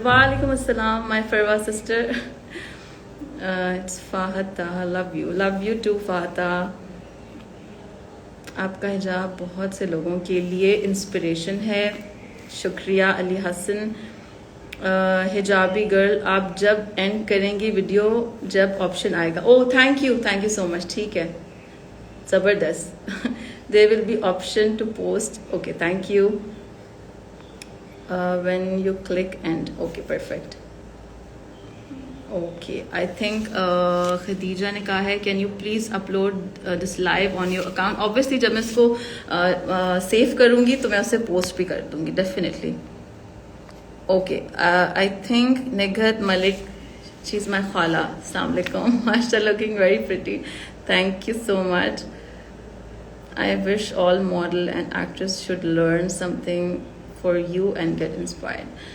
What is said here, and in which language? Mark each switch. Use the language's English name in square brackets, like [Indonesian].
[English] وعلیکم السلام my Farwa sister. It's Fahad Taha, love you too Fahad Taha. [Urdu] آپ کا حجاب بہت سے لوگوں کے لیے انسپریشن ہے. شکریہ علی حسن. حجابی گرل, آپ جب اینڈ کریں گی ویڈیو جب آپشن آئے گا. [English] Oh thank you so much. [Urdu] ٹھیک ہے, زبردست. [English] There will be option to post. Okay, thank you. When you click end. Okay, perfect. Okay, I think Khadija [Urdu] نے کہا ہے [English] can you please upload this live on your account. [Urdu] Obviously جب میں اس کو save کروں گی تو میں اسے پوسٹ بھی کر دوں گی definitely. [English] Okay, I think Nighat Malik, she's my خالہ. [Urdu] السلام علیکم. [English] ماشاء اللہ, looking very pretty. Thank you so much. I wish all model and actors should learn something for you and get inspired.